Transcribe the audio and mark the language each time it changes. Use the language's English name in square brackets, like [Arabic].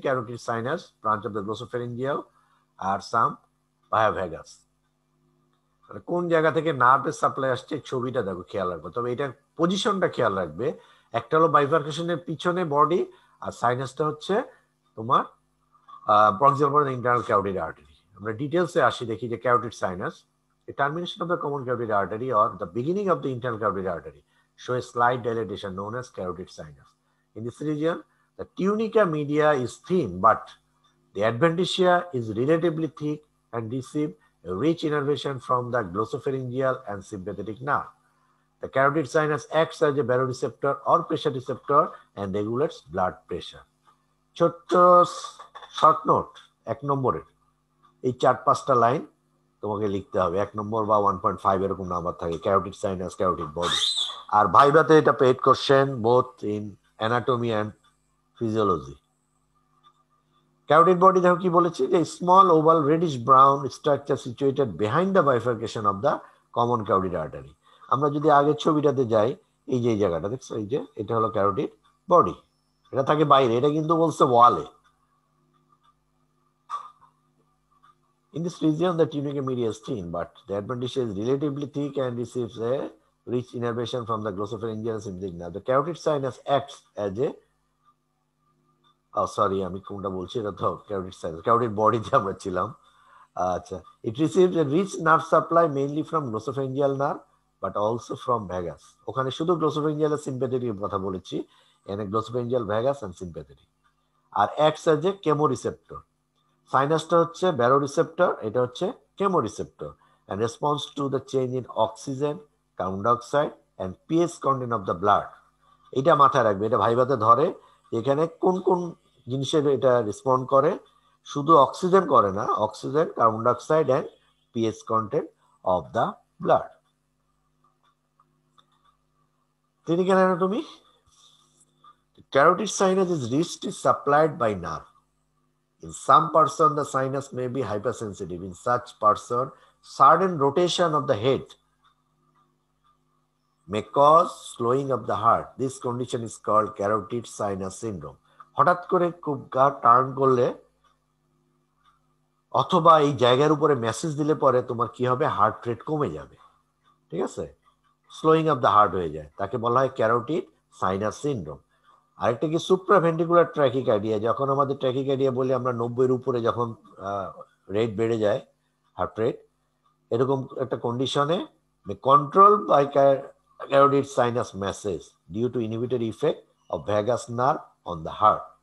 [English] Carotid sinus branch of the glossopharyngeal আর some via vagus. [Bangla] কোন জায়গা থেকে নার্ভের সাপ্লাই আসছে ছবিটা দেখো, খেয়াল রাখবে। তবে এটার পজিশনটা খেয়াল রাখবে, একটা হলো বাইফার্কেশনের পিছনে বডি, আর সাইনাসটা হচ্ছে তোমার প্রক্সিমাল ইন্টারনাল ক্যারোটিড আর্টারি। আমরা ডিটেলসে আসি, দেখি যে carotid sinus, [English] the termination of the common carotid artery or the beginning of the internal carotid artery show a slight dilatation known as carotid sinus. In this region, the tunica media is thin, but the adventitia is relatively thick and receive a rich innervation from the glossopharyngeal and sympathetic nerve. The carotid sinus acts as a baroreceptor or pressure receptor and regulates blood pressure. [Bangla] ছোট্ট short note, 1 নম্বরের এই 4-5টা line তোমাকে লিখতে হবে। 1 নম্বর বা 1.5 এরকম number থাকে, carotid sinus, carotid body. [English] আর ভাইভাতে এটা pet question both in anatomy and physiology. [Bangla] Carotid body দেখো কি বলেছি, যে [English] Small oval reddish brown structure situated behind the bifurcation of the common carotid artery. [Bangla] আমরা যদি আগের ছবিটাতে যাই, এই যে এই জায়গাটা দেখছো, এই যে এটা হলো ক্যারোটিড বডি, এটা থাকে বাইরে, এটা কিন্তু বলছে ওয়ালে। [English] In this region, the tunica media is thin, but the adventitia is relatively thick and receives a rich innervation from the glossopharyngeal sympathetic nerve. The carotid sinus acts as a [Bangla] আমি কোনটা বলছি, এটা তো ক্যারোটিড সাইনাস, ক্যারোটিড বডিতে আমরা ছিলাম। [English] আচ্ছা, it receives a rich nerve supply mainly from glossopharyngeal nerve but also from vagus. [Bangla] ওখানে শুধু glossopharyngeal আর sympathetic এর কথা বলেছি, এখানে glossopharyngeal, vagus and sympathetic। [English] আর acts as a chemoreceptor। [Bangla] সাইনাসটা হচ্ছে ব্যারোরিসেপ্টর, এটা হচ্ছে chemoreceptor, [English] and responds to the change in oxygen, carbon dioxide and pH content of the blood। [Bangla] এটা মাথায় রাখবে, এটা ভাইভাতে ধরে এখানে কোন কোন জিনিসের এটা রেসপন্ড করে। শুধু অক্সিজেন করে না, [English] Oxygen, carbon dioxide and pH content of the blood। Clinical anatomy. Carotid sinus is richly supplied by nerve. In some person, the sinus may be hypersensitive. In such person, sudden rotation of the head may cause slowing of the heart. This condition is called carotid sinus syndrome. [Bangla] হঠাৎ করে খুব গা turn করলে অথবা এই জায়গার উপরে message দিলে পরে তোমার কি হবে, হার্ট রেট কমে যাবে, ঠিক আছে, [English] slowing of the heart [Bangla] হয়ে যায়, তাকে বলা হয় ক্যারোটিড সাইনাস সিনড্রোম। আরেকটা কি সুপ্রাভেন্ট্রিকুলার ট্র্যাকিকার্ডিয়া, যখন আমাদের ট্র্যাকিকার্ডিয়া বলি আমরা 90-এর উপরে যখন রেট বেড়ে যায়, হার্ট রেট, এরকম একটা কন্ডিশনে control by [English] carotid sinus massage due to inhibitory effect of vagus nerve on the heart।